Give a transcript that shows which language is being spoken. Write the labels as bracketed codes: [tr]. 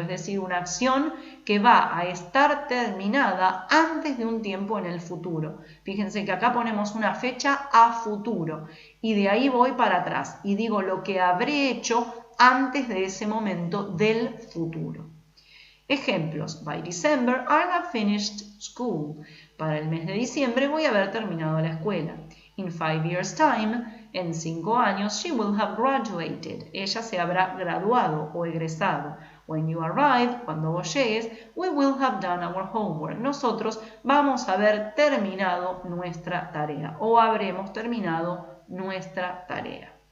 [es] Es decir, una acción que va a estar terminada antes de un tiempo en el futuro. Fíjense que acá ponemos una fecha a futuro. Y de ahí voy para atrás. Y digo lo que habré hecho antes de ese momento del futuro. Ejemplos. [en] By December, I have finished school. [es] Para el mes de diciembre voy a haber terminado la escuela. [en] In 5 years' time, [es] en 5 años, [en] she will have graduated. [es] Ella se habrá graduado o egresado. [en] When you arrive, [es] cuando vos llegues, [en] we will have done our homework. [es] Nosotros vamos a haber terminado nuestra tarea o habremos terminado nuestra tarea.